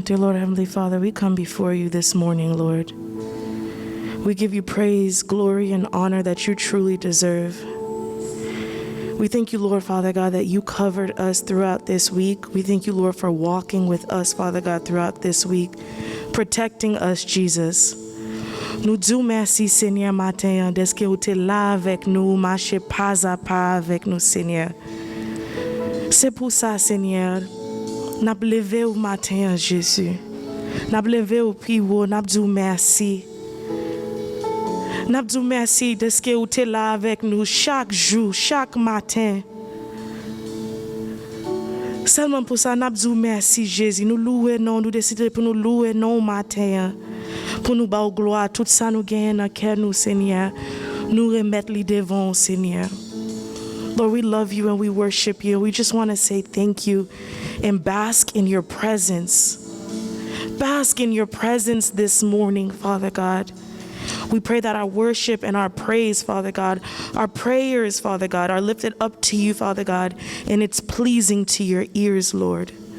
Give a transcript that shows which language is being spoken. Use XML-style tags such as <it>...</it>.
<en>Dear Lord, Heavenly Father, we come before you this morning, Lord. We give you praise, glory, and honor that you truly deserve. We thank you, Lord, Father God, that you covered us throughout this week. We thank you, Lord, for walking with us, Father God, throughout this week, protecting us, Jesus.</en> <fr>Nous disons merci, Seigneur, matin, de ce que tu es là avec nous, marcher pas à pas avec nous, Seigneur. C'est pour ça, Seigneur, n'a levé au matin, Jésus. N'a levé au priwo, n'a dit merci. N'a dit merci de ce que tu es là avec nous chaque jour, chaque matin. Seulement pour ça, n'a dit merci, Jésus. Nous louons, non, nous décidons pour nous louer, non, matin. Pour nous bâtir gloire, tout ça nous gagne dans cœur nous, Seigneur. Nous remettre les devant, Seigneur.</fr> <en>Lord, we love you and we worship you. We just want to say thank you and bask in your presence. Bask in your presence this morning, Father God. We pray that our worship and our praise, Father God, our prayers, Father God, are lifted up to you, Father God, and it's pleasing to your ears, Lord.</en>